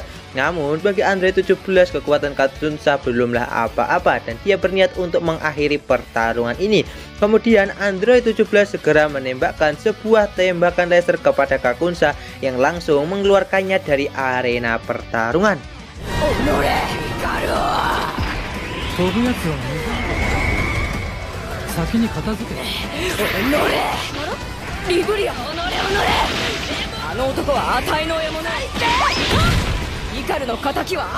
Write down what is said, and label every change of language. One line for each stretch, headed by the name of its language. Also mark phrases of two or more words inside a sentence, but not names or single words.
Indonesian: Namun bagi Android 17 kekuatan Kakunsa belumlah apa-apa dan dia berniat untuk mengakhiri pertarungan ini. Kemudian Android 17 segera menembakkan sebuah tembakan laser kepada Kakunsa yang langsung mengeluarkannya dari arena pertarungan.
Japanese: 飛ぶやつは先に片付け。リブリア。あの男は値の獲物。イカルの敵は